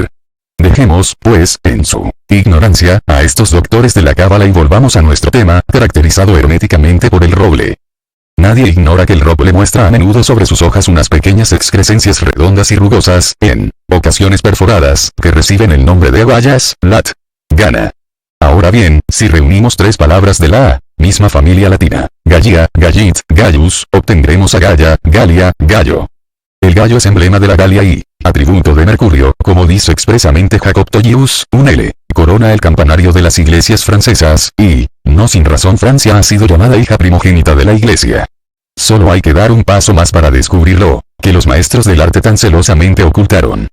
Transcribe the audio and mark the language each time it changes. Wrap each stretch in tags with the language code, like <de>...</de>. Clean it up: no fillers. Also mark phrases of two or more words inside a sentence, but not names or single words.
<es>Dejemos, pues, en su ignorancia, a estos doctores de la cábala y volvamos a nuestro tema, caracterizado herméticamente por el roble. Nadie ignora que el roble muestra a menudo sobre sus hojas unas pequeñas excrescencias redondas y rugosas, en ocasiones perforadas, que reciben el nombre de agallas, lat. Gana. Ahora bien, si reunimos tres palabras de la misma familia latina,</es> <la>gallia, gallit, gallus,</la> <es>obtendremos agalla, galia, gallo. El gallo es emblema de la Galia y atributo de Mercurio, como dice expresamente Jacob Tollius, un L, corona el campanario de las iglesias francesas, y, no sin razón Francia ha sido llamada hija primogénita de la iglesia. Solo hay que dar un paso más para descubrirlo, que los maestros del arte tan celosamente ocultaron.</es>